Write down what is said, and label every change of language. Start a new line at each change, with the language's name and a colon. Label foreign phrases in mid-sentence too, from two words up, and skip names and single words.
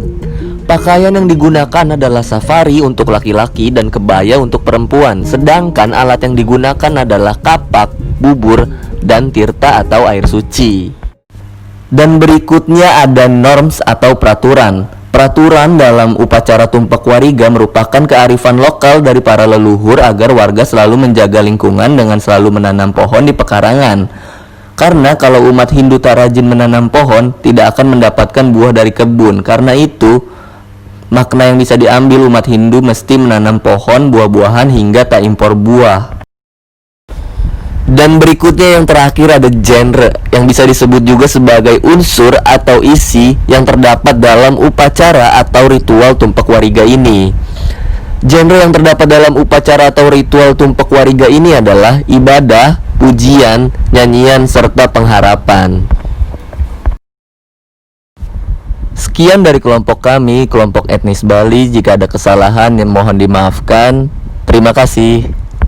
Indonesian: Pakaian yang digunakan adalah safari untuk laki-laki dan kebaya untuk perempuan, sedangkan alat yang digunakan adalah kapak, bubur, dan tirta atau air suci. Dan berikutnya ada norms atau peraturan. Peraturan dalam upacara tumpak wariga merupakan kearifan lokal dari para leluhur agar warga selalu menjaga lingkungan dengan selalu menanam pohon di pekarangan. Karena kalau umat Hindu tak rajin menanam pohon, tidak akan mendapatkan buah dari kebun. Karena itu, makna yang bisa diambil umat Hindu mesti menanam pohon, buah-buahan hingga tak impor buah. Dan berikutnya yang terakhir ada genre, yang bisa disebut juga sebagai unsur atau isi yang terdapat dalam upacara atau ritual tumpak wariga ini. Genre yang terdapat dalam upacara atau ritual tumpak wariga ini adalah ibadah, pujian, nyanyian, serta pengharapan. Sekian dari kelompok kami, kelompok etnis Bali. Jika ada kesalahan yang mohon dimaafkan. Terima kasih.